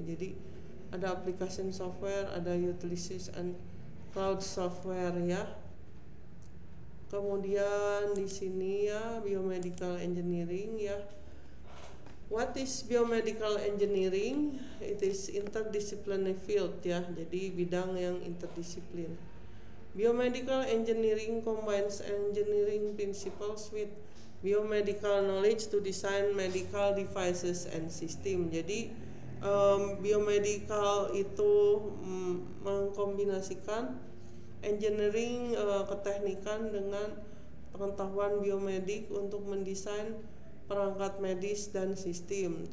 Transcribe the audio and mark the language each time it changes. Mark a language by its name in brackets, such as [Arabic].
[Indonesian] Jadi ada [English] application software, [Indonesian] ada [English] utilities and cloud software [Indonesian] ya. Kemudian di sini ya biomedical engineering ya. [English] What is biomedical engineering? It is interdisciplinary field [Indonesian] ya. Jadi bidang yang interdisiplin. [English] Biomedical engineering combines engineering principles with biomedical knowledge to design medical devices and system. [Indonesian] Jadi biomedical itu mengkombinasikan engineering keteknikan dengan pengetahuan biomedik untuk mendesain perangkat medis dan sistem.